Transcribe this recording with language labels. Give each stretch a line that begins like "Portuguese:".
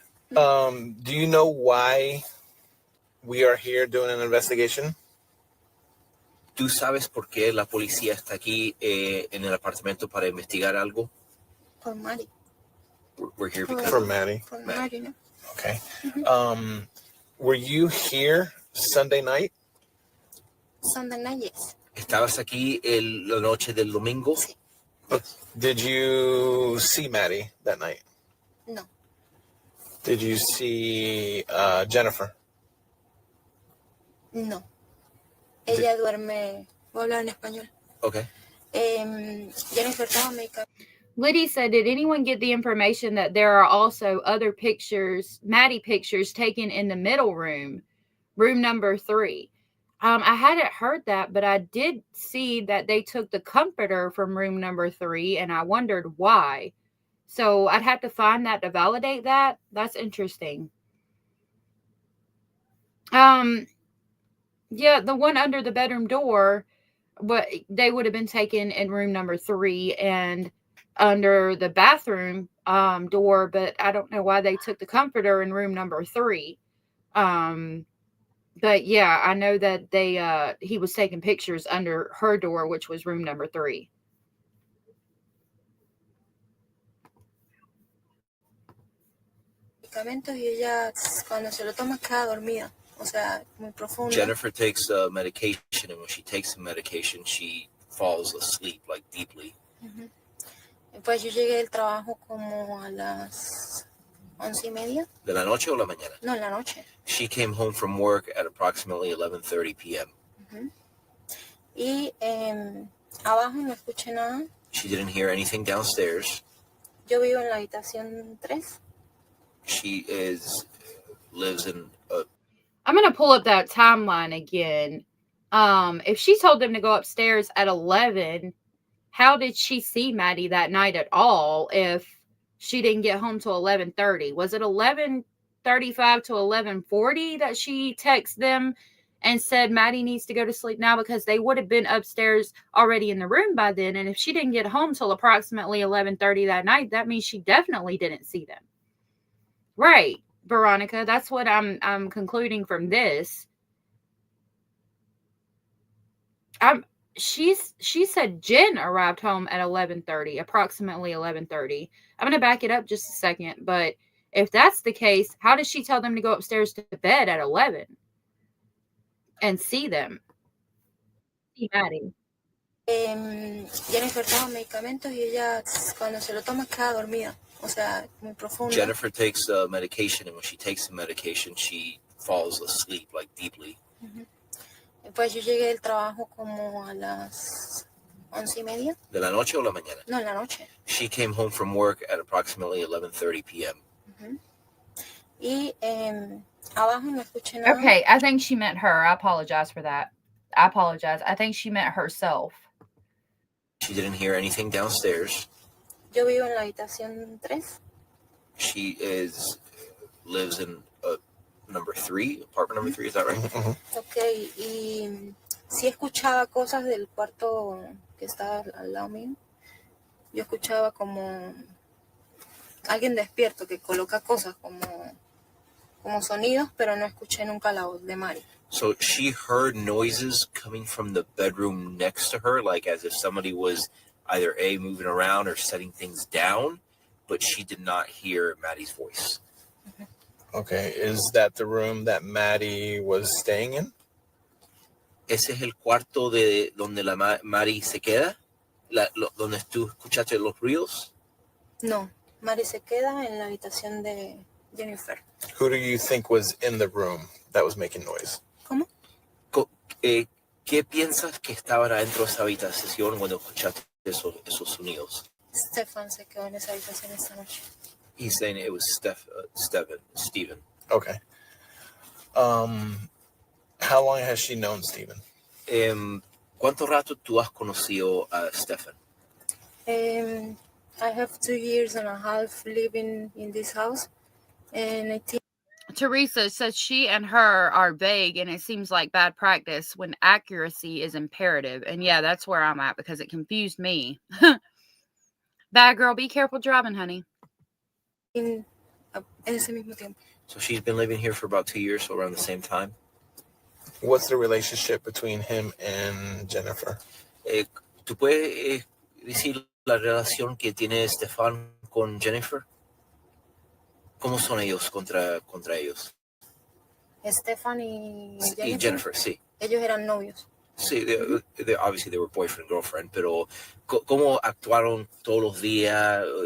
English: Do you know why we are here doing an investigation?
Spanish: ¿Tú sabes por qué la policía está aquí en el apartamento para investigar algo? Por Mari.
English: We're here because For Maddie.
Spanish: Por Mari, ¿no?
English: Okay. Were you here Sunday night? Sunday night, yes.
Spanish: ¿Estabas aquí la noche del domingo? Sí.
English: Did you see Maddie that night? No. Did you see Jennifer?
Spanish: No. Ella duerme. Voy a hablar en español.
English: Okay.
Spanish: Jennifer estaba médica.
English: Liddy said, did anyone get the information that there are also other pictures, Maddie pictures taken in the middle room, room number 3? I hadn't heard that, but I did see that they took the comforter from room number 3, and I wondered why. So I'd have to find that to validate that. That's interesting. Yeah, the one under the bedroom door, but they would have been taken in room number 3 and under the bathroom door, but I don't know why they took the comforter in room number 3. But yeah, I know that he was taking pictures under her door, which was room number 3.
Spanish: Medicamentos y ella cuando se lo toma queda dormida. O sea, muy profunda.
English: Jennifer takes medication, and when she takes the medication, she falls asleep like deeply. Ujú.
Spanish: Y pues yo llegué del trabajo como a las 11:30. ¿De la noche o la mañana? No, en la noche.
English: She came home from work at approximately 11:30 p.m.
Spanish: Ujú. Y abajo no escuché nada.
English: She didn't hear anything downstairs.
Spanish: Yo vivo en la habitación 3.
English: She lives in a... I'm going to pull up that timeline again. If she told them to go upstairs at 11, how did she see Maddie that night at all if she didn't get home till 11:30? Was it 11:35 to 11:40 that she texted them and said Maddie needs to go to sleep now, because they would have been upstairs already in the room by then? And if she didn't get home till approximately 11:30 that night, that means she definitely didn't see them. Right, Veronica, that's what I'm concluding from this. She said Jen arrived home at 11:30, approximately 11:30. I'm going to back it up just a second, but if that's the case, how did she tell them to go upstairs to bed at 11 and see them? See Maddie.
Spanish: Jennifer toma medicamentos y ella cuando se lo toma queda dormida. O sea, muy profunda.
English: Jennifer takes medication, and when she takes the medication, she falls asleep like deeply. Uh-huh.
Spanish: Pues yo llegué del trabajo como a las 11:30. ¿De la noche o la mañana? No, en la noche.
English: She came home from work at approximately 11:30 p.m.
Spanish: Uh-huh. Y abajo no escuché nada.
English: Okay, I think she meant her. I apologize for that. I apologize. I think she meant herself. She didn't hear anything downstairs.
Spanish: Yo vivo en la habitación 3.
English: She lives in number 3, apartment number 3, is that right? Mm-hmm.
Spanish: Okay, y sí escuchaba cosas del cuarto que estaba al lado mío. Yo escuchaba como alguien despierto que coloca cosas como sonidos, pero no escuché nunca la voz de Mari.
English: So she heard noises coming from the bedroom next to her, like as if somebody was either moving around or setting things down, but she did not hear Maddie's voice. Uh-huh. Okay, is that the room that Maddie was staying in?
Spanish: ¿Ese es el cuarto de donde la Maddie se queda? ¿Donde tú escuchaste los ruidos? No, Mari se queda en la habitación de Jennifer.
English: Who do you think was in the room that was making noise?
Spanish: ¿Cómo? ¿Qué piensas que estaban adentro de esa habitación cuando escuchaste esos sonidos? Stefan se quedó en esa habitación esta noche.
English: He's saying it was Stephen. Okay. How long has she known Stephen?
Spanish: ¿Cuánto rato tú has conocido a Stefan?
English: I have 2 years and a half living in this house, and I think Teresa says she and her are vague, and it seems like bad practice when accuracy is imperative. And yeah, that's where I'm at, because it confused me. Bad girl, be careful driving, honey.
Spanish: en ese mismo tiempo.
English: So she's been living here for about 2 years, so around the same time. What's the relationship between him and Jennifer?
Spanish: ¿Tú puedes decir la relación que tiene Stefan con Jennifer? ¿Cómo son ellos contra ellos? Stefan y Jennifer. Y Jennifer, sí. Ellos eran novios. Sí,
English: obviously they were boyfriend and girlfriend,
Spanish: pero ¿cómo actuaron todos los días?